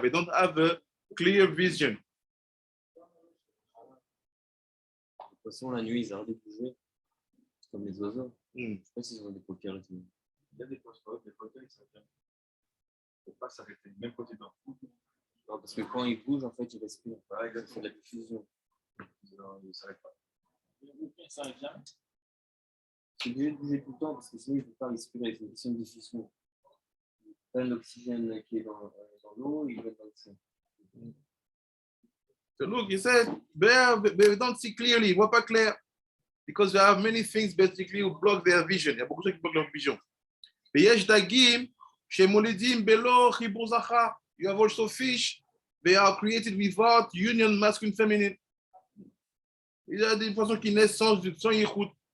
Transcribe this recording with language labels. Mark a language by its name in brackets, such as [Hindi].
[English] They don't have a clear vision. [French] Les poissons, la nuit, ils arrêtent de bouger. C'est comme les oiseaux. Je ne sais pas s'ils ont des paupières et tout. Il y a des poissons, des fauteuils, ça vient. Il ne faut pas s'arrêter, même quand ils dorment. Non, parce que quand ils bougent, en fait, ils respirent. Ils font de la diffusion. Ils ne s'arrêtent pas. Ça arrive jamais. C'est obligé de bouger tout le temps parce que sinon, ils ne peuvent pas respirer. C'est une question de diffusion. Ils prennent l'oxygène qui est dans l'eau, ils le mettent dans le sang. [English] So look, he said, they don't see clearly, [French] ils ne voient pas clair. [English] Because they have many things basically who block their vision. [French] Il y a beaucoup de choses qui bloquent leur vision. [Hebrew] ויש דגים שמולידים בלא חיבור זכר. [English] You have also fish, they are created without union masculine feminine. [French] Il y a des poissons qui naissent sans yichut.